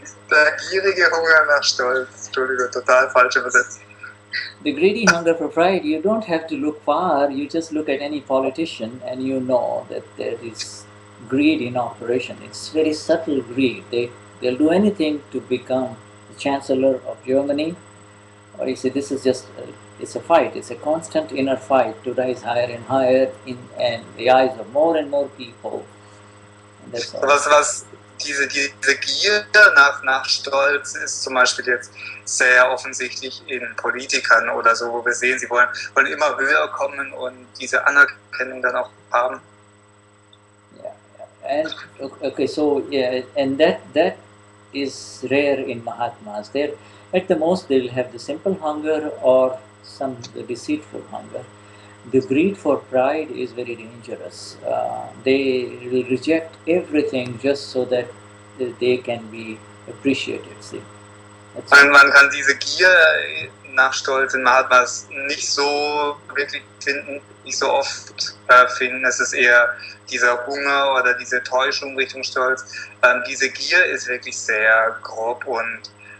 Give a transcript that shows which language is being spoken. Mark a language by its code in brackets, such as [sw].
[de] Der gierige Hunger nach Stolz. Entschuldigung, total falsch übersetzt. [en] The greedy hunger for pride, you don't have to look far, you just look at any politician and you know that there is greed in operation. It's very subtle greed. They'll do anything to become the Chancellor of Germany. Or you see, this is just, it's a fight, it's a constant inner fight to rise higher and higher in the eyes of more and more people. And that's all. [de] Was diese Gier nach Stolz ist zum Beispiel jetzt sehr offensichtlich in Politikern oder so, wo wir sehen, sie wollen immer höher kommen und diese Anerkennung dann auch haben. [en] Yeah. And okay, so yeah, and that is rare in Mahatmas. They're at the most they'll have the simple hunger or the deceitful hunger. The greed for pride is very dangerous. They will reject everything just so that they can be appreciated. See? [de] Man kann diese Gier nach Stolz in Mahatmas nicht so wirklich finden, nicht so oft finden. Es ist eher dieser Hunger oder diese Täuschung Richtung Stolz. Diese Gier ist wirklich sehr grob und